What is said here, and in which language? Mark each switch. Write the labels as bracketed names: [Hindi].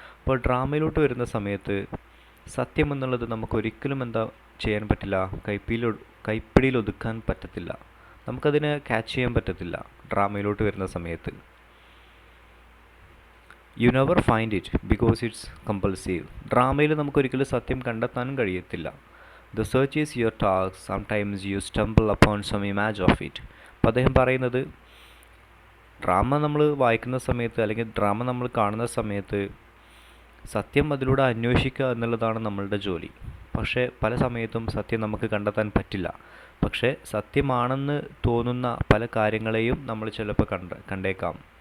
[Malayalam] അപ്പോൾ ഡ്രാമയിലോട്ട് വരുന്ന സമയത്ത് സത്യം എന്നുള്ളത് നമുക്കൊരിക്കലും ചെയ്യാൻ പറ്റില്ല, കൈപ്പിടിയിൽ ഒതുക്കാൻ പറ്റത്തില്ല, നമുക്കതിനെ ക്യാച്ച് ചെയ്യാൻ പറ്റത്തില്ല. ഡ്രാമയിലോട്ട് വരുന്ന സമയത്ത് [English] You never find it because it's compulsive. [Malayalam] ഡ്രാമയിൽ നമുക്കൊരിക്കലും സത്യം കണ്ടെത്താനും കഴിയത്തില്ല. [English] The search is your task. Sometimes you stumble upon some image of it. [Malayalam] അപ്പോൾ അദ്ദേഹം പറയുന്നത് ഡ്രാമ നമ്മൾ വായിക്കുന്ന സമയത്ത് അല്ലെങ്കിൽ ഡ്രാമ നമ്മൾ കാണുന്ന സമയത്ത് സത്യം അതിലൂടെ അന്വേഷിക്കുക എന്നുള്ളതാണ് നമ്മളുടെ ജോലി. പക്ഷേ പല സമയത്തും സത്യം നമുക്ക് കണ്ടെത്താൻ പറ്റില്ല. പക്ഷേ സത്യമാണെന്ന് തോന്നുന്ന പല കാര്യങ്ങളെയും നമ്മൾ ചിലപ്പോൾ കണ്ടേക്കാം.